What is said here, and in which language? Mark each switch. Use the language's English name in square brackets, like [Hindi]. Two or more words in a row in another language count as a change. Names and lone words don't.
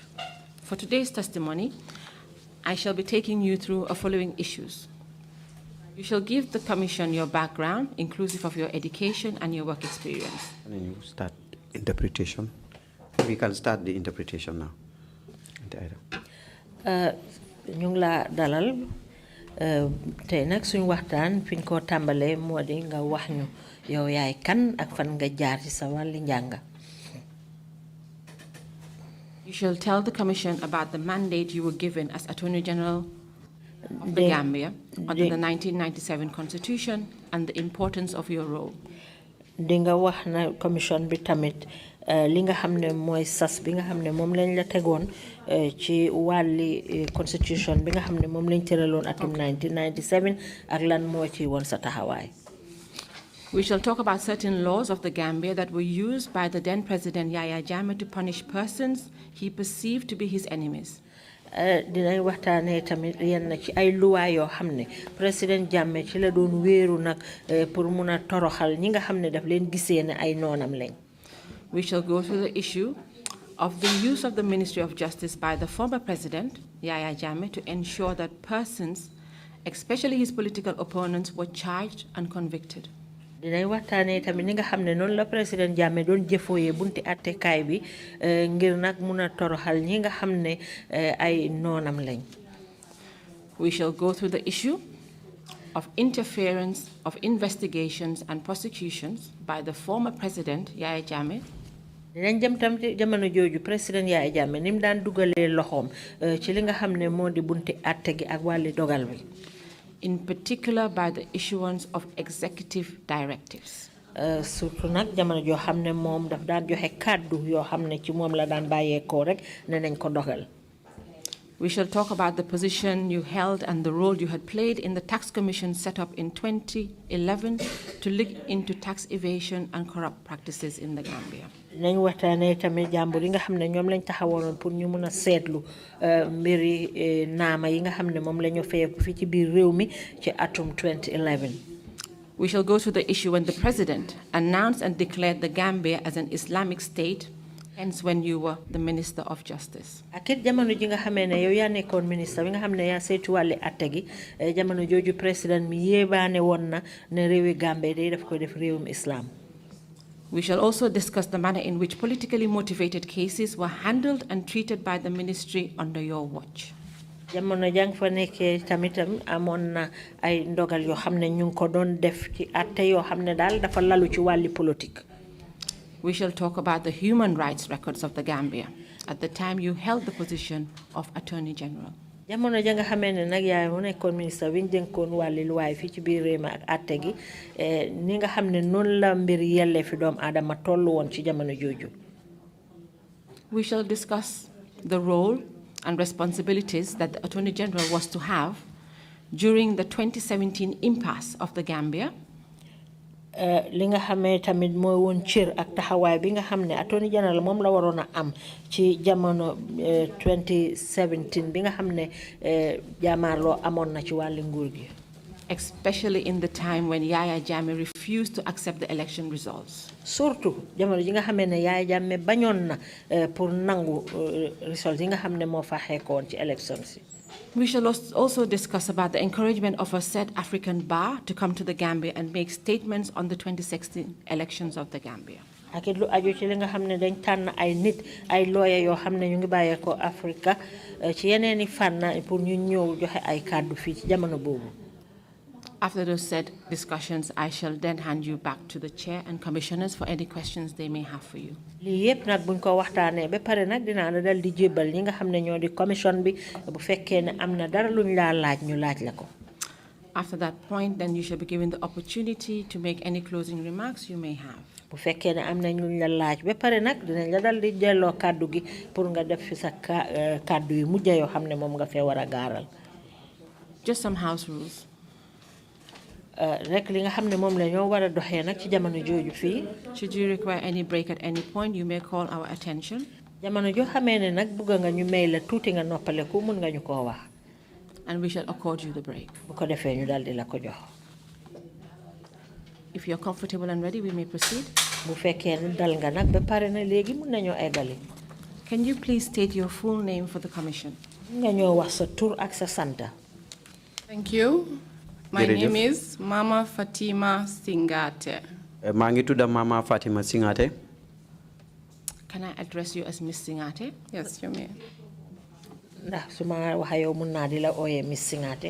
[English] For today's testimony, I shall be taking you through the following issues. You shall give the Commission your background, inclusive of your education and your work experience. And then you start interpretation. We can start the interpretation now. [Wolof] Ñu ngi la dalal tey nag suñu waxtaan fi ñu ko tàmbalee moo di nga wax ñu yow yaay kan ak fan nga jaar ci sa wàlli njàng. [English] You shall tell the Commission about the mandate you were given as Attorney General of the Gambia under the 1997 Constitution and the importance of your role. [Wolof] Di nga wax na commission bi tamit li nga xam ne mooy sas bi nga xam ne moom lañ la tegoon ci wàlli constitution bi nga xam ne moom lañ tëraloon atum 1997 ak lan moo ci woon sa taxawaay. [English] We shall talk about certain laws of the Gambia that were used by the then President Yahya Jammeh to punish persons he perceived to be his enemies. [Wolof] Dinañ waxtaanee tamit yenn ci ay luwaa yoo xam ne président Jammeh ci la doon wéeru nag pour mun a toroxal ñi nga xam ne daf leen gisee ne ay noonam lañ. [English] We shall go through the issue of the use of the Ministry of Justice by the former President Yahya Jammeh to ensure that persons, especially his political opponents, were charged and convicted. [Wolof] Dinañ waxtaanee tamit ni nga xam ne noonu la président Jammeh doon jëfooyee bunti attekaay bi ngir nag mun a toroxal ñi nga xam ne ay noonam lañ. [English] We shall go through the issue of interference of investigations and prosecutions by the former President Yahya Jammeh. [Wolof] Dinañ jëm tam jamono jooju président Yahya Jammeh ni mu daan dugalee loxoom ci li nga xam ne moo di bunti atte gi ak wàlli dogal bi. [English] In particular by the issuance of executive directives. [Wolof] Surtout nag jamono joo xam ne moom daf daan joxe kàddu yoo xam ne ci moom la daan bàyyeekoo rek ne nañ ko dogal. [English] We shall talk about the position you held and the role you had played in the tax commission set up in 2011 to look into tax evasion and corrupt practices in the Gambia. [Wolof] Nañ waxtaanee tamit jàmbur yi nga xam ne ñoom lañ taxawoon pour ñu mun a seetlu mbiri naama yi nga xam ne moom la ñu feyeku fii ci biir réew mi ci atum 2011. [English] We shall go to the issue when the President announced and declared the Gambia as an Islamic state, hence when you were the Minister of Justice. [Wolof] Akit jamono ji nga xamee ne yow yaa nekkoon ministre bi nga xam ne yaa saytu wàlli atte gi jamono jooju président mi yéebaane woon na ne réewi Gambie day daf ko def réewum islam. [English] We shall also discuss the manner in which politically motivated cases were handled and treated by the ministry under your watch. [Wolof] Jamono jang fa nekkee tamitam amoon na ay ndogal yoo xam ne ñu ngi ko doon def ci atte yoo xam ne daal dafa lalu ci wàlli politique. [English] We shall talk about the human rights records of the Gambia at the time you held the position of Attorney General. [Wolof] Jamono ja nga xamee ne nag yaay mu nekkoon ministre bi ñu dénkoon wàlli luwaay fii ci biir réew mi ak atte gi ni nga xam ne noonu la mbir yellee fi doomu aadama tollu woon ci jamono jooju. [English] We shall discuss the role and responsibilities that the Attorney General was to have during the 2017 impasse of the Gambia. [Wolof] Li nga xamee tamit mooy woon cër ak taxawaay bi nga xam ne [English] Attorney General [Wolof] moom la waroon a am ci jamono 2017 bi nga xam ne jaamaarloo amoon na ci wàlli nguur gi. [English] Especially in the time when Yahya Jammeh refused to accept the election results. [Wolof] Surtout jamono ji nga xamee ne Yahya Jammeh bañoon na pour nangu results yi nga xam ne moo fa xeekoon ci elections yi. [English] We shall also discuss about the encouragement of a said African bar to come to the Gambia and make statements on the 2016 elections of the Gambia. [Wolof] ak it lu aju ci li nga xam ne dañ tànn ay nit ay lawyer yoo xam ne ñu ngi bàyyeekoo Africa ci yeneeni fànn pour ñu ñëw joxe ay kàddu fii ci jamono boobu. [English] After those said discussions, I shall then hand you back to the chair and commissioners for any questions they may have for you. [Wolof] lii yëpp nag buñ ko waxtaanee ba pare nag dinaa la dal di jébbal ñi nga xam ne ñoo di commission bi bu fekkee ne am na dara luñ laa laaj ñu laaj la ko. [English] After that point, then you shall be given the opportunity to make any closing remarks you may have. [Wolof] bu fekkee ne am nañ luñ la laaj ba pare nag dinañ la dal di delloo kàddu gi pour nga def fi sa kàddu yu mujj yoo xam ne moom nga fee war a gaaral. [English] Just some house rules. [Wolof] rek li nga xam ne moom la ñoo war a doxee nag ci jamono jooju fii. [English] Should you require any break at any point, you may call our attention. [Wolof] jamono joo xamee ne nag bugg nga ñu may la tuuti nga noppaleku mun nga ñu koo wax. [English] And we shall accord you the break. [Wolof] bu ko defee ñu dal di la ko jox. [English] If you're comfortable and ready, we may proceed. [Wolof] bu fekkee ne dal nga nag ba pare na léegi mun nañoo eggali. [English] Can you please state your full name for the commission? [Wolof] nga ñoo wax sa tur ak sa santa. [English] Thank you. My name is Mama Fatima Singhate. [Wolof] maa ngi tudd Mama Fatima Singhate. [English] Can I address you as Miss Singhate? Yes, you may. [Wolof] ndax su ma waxee yow mun naa di la ooyee Miss Singhate.